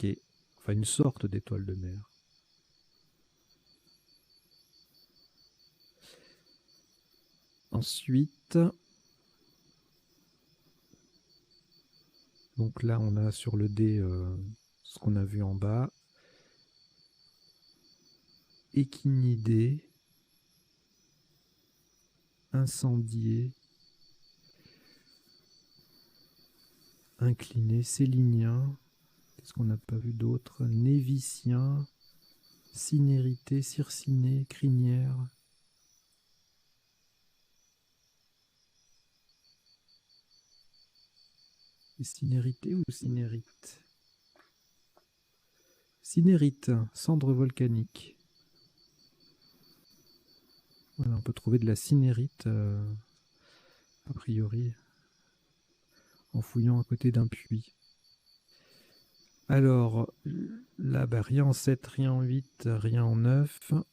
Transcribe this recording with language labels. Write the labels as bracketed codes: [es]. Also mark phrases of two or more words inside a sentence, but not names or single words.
[fr] Enfin, une sorte d'étoile de mer. Ensuite, donc là, on a sur le dé ce qu'on a vu en bas. Équinidé. incendié, incliné, sélinien. Qu'est-ce qu'on n'a pas vu d'autre? Névicien, cinérité, circiné, crinière. Cinérité ou cinérite? Cinérite, cendre volcanique. Voilà, on peut trouver de la cinérite, a priori, en fouillant à côté d'un puits. Alors, là, bah, rien en 7, rien en 8, rien en 9.